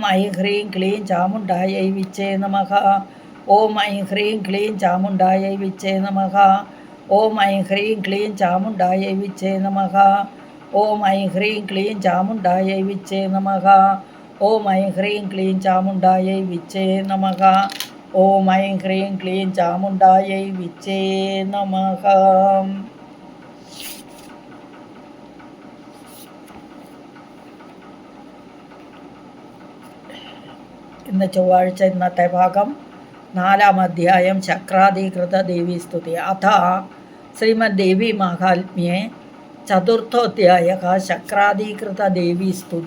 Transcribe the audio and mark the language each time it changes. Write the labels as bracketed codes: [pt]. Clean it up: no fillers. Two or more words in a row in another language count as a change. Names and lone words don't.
[sa] ऐं ह्रीं क्लीं चामुण्डायै विच्चे नमः ॐ ऐं ह्रीं क्लीं चामुण्डायै विच्चे नमः ॐ ऐं ह्रीं क्लीं चामुण्डायै विच्चे नमः ॐ ऐं ह्रीं क्लीं चामुण्डायै विच्चे नमः ॐ ऐं ह्रीं क्लीं चामुण्डायै विच्चे नमः ॐ ऐं ह्रीं क्लीं चामुण्डायै विच्चे नमः [ml] ഇന്ന് ചൊവ്വാഴ്ച ഇന്നത്തെ ഭാഗം 4-ാം അധ്യായം ചക്രാധികൃത ദേവീസ്തുതി [sa] അഥ ശ്രീമദ് ദേവി മാഹാത്മ്യേ ചതുർത്ഥോധ്യായ ശക്രാദീകൃത ദേവീ സ്തുതി.